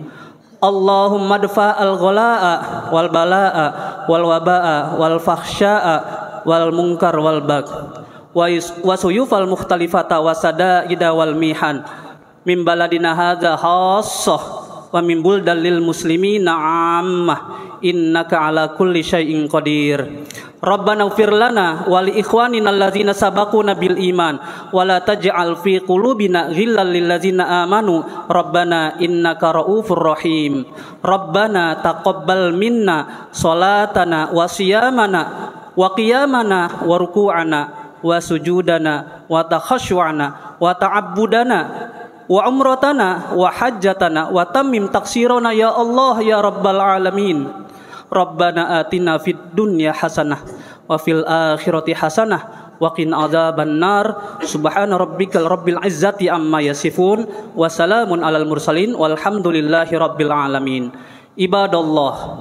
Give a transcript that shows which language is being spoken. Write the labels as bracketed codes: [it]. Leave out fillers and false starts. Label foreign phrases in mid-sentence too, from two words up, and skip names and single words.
[ar] اللهم ادفع الغلاء والبلاء والوباء والفحشاء والمنكر والبغي والسيوف المختلفة والشدائد والمحن من بلدنا هذا خاصة ومن بلدان المسلمين عامة إنك على كل شيء قدير. ربنا اغفر لنا ولإخواننا الذين سبقونا بالإيمان ولا تجعل في قلوبنا غلا للذين آمنوا ربنا إنك رؤوف رحيم. ربنا تقبل منا صلاتنا وصيامنا وقيامنا وركوعنا وسجودنا وتخشعنا وتعبدنا وعمرتنا وحجتنا وتمم تقصيرنا يا الله يا رب العالمين. ربنا آتنا في الدنيا حسنة وفي الآخرة حسنة وقنا عذاب النار. سبحان ربك رب العزة عما يصفون وسلام على المرسلين والحمد لله رب العالمين. Ibadallah.